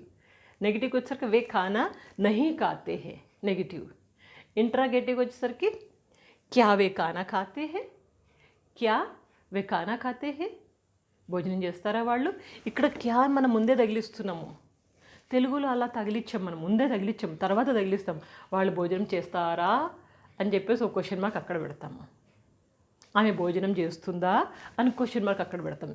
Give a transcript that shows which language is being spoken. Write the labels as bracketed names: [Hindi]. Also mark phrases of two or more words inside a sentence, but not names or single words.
[Telugu] నెగిటివ్కి వచ్చేసరికి [Hindi] वे खाना नहीं खाते हैं నెగిటివ్. [Telugu] ఇంట్రాగేటివ్కి వచ్చేసరికి [Hindi] क्या वे खाना खाते हैं, क्या वे खाना खाते हैं, [Telugu] భోజనం చేస్తారా వాళ్ళు. ఇక్కడ క్యా మనం ముందే తగిలిస్తున్నాము, తెలుగులో అలా తగిలిచ్చాం, మనం ముందే తగిలిచ్చాం, తర్వాత తగిలిస్తాం. వాళ్ళు భోజనం చేస్తారా అని చెప్పేసి ఒక క్వశ్చన్ మార్క్ అక్కడ పెడతాము. ఆమె భోజనం చేస్తుందా అని క్వశ్చన్ మార్క్ అక్కడ పెడతాం.